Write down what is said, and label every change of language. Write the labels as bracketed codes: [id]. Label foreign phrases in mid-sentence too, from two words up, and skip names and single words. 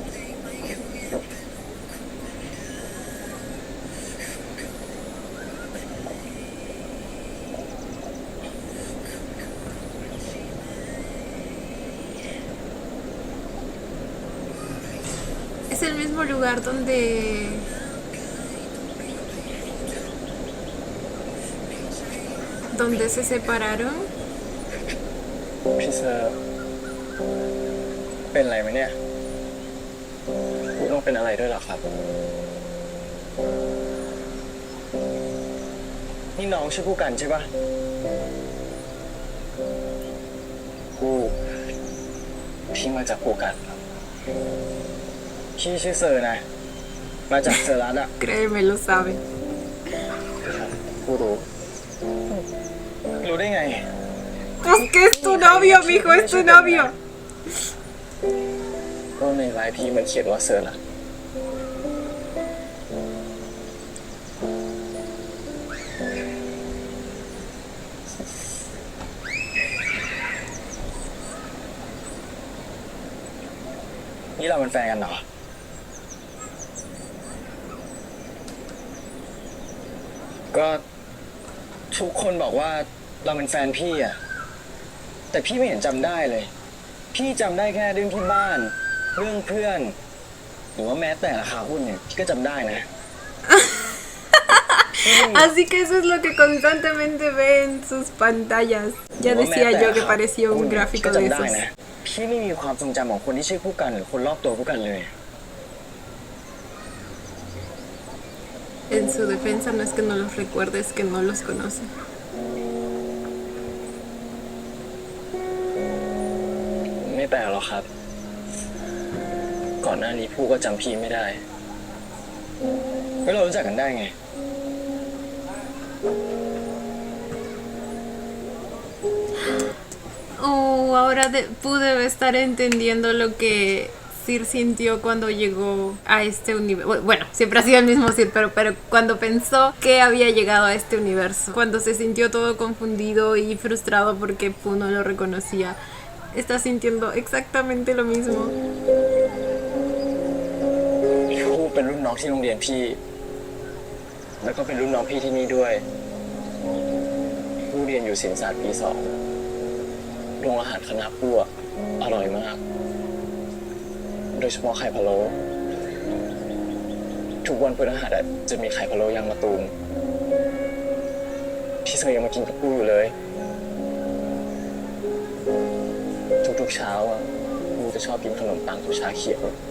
[es] Es el mismo lugar donde se separaron. [th] พี่เซอร์เป็นอะไรไหมเนี่ยกูต้องเป็นอะไรด้วยเหรอครับ นี่น้องชื่อผู้กันใช่ปะกูพี่มาจากผู้กันครับพี่ชื่อเซอร์นะ มาจากเซอร์รัตอะ [es] Créeme, lo sabe. [th] กูรู้ รู้ได้ไง [es] Pues que es tu novio, mijo, es tu novio. [th] ก็ในไลน์พี่มันเขียนว่าเซอร์รัตนี่เราเป็นแฟนกันเหรอ ก็ทุกคนบอกว่าเราเป็นแฟนพี่อะแต่พี่ไม่เห็นจำได้เลย พี่จำได้แค่เรื่องที่บ้าน เรื่องเพื่อน หรือว่าแม้แต่ราคาหุ้นเนี่ยพี่ก็จำได้นะ [es] Así que eso es lo que constantemente ve en sus pantallas. Ya decía yo que parecía un gráfico de [th] พี่ก็จำได้ [es] esos. [th] นะพี่ไม่มีความทรงจำของคนที่ชื่อผู้กันหรือคนรอบตัวผู้กันเลย [es] En su defensa no es que no los recuerde, es que no los conoce. [th] ไม่แปลกหรอกครับ ก่อนหน้านี้ผู้ก็จำพี่ไม่ได้แล้วเรารู้จักกันได้ไง [es] Oh, ahora pude estar entendiendo lo que Sir sintió cuando llegó a este universo. Bueno, siempre ha sido el mismo Sir, pero cuando pensó que había llegado a este universo. Cuando se sintió todo confundido y frustrado porque Pooh no lo reconocía. Está sintiendo exactamente lo mismo. [th] เป็นรุ่นน้องที่โรงเรียนพี่ แล้วก็เป็นรุ่นน้องพี่ที่นี่ด้วยผู้เรียนอยู่ศิลปศาสตร์ปี 2โรงอาหารคณะผู้อะอร่อยมาก โดยเฉพาะไข่พะโล้ทุกวันพฤหัสอะจะมีไข่พะโล้ยางมะตูมพี่เซอร์ยังมากินกับผู้อยู่เลย ทุกๆเช้าอะผู้จะชอบกินขนมปังกับชาเขียว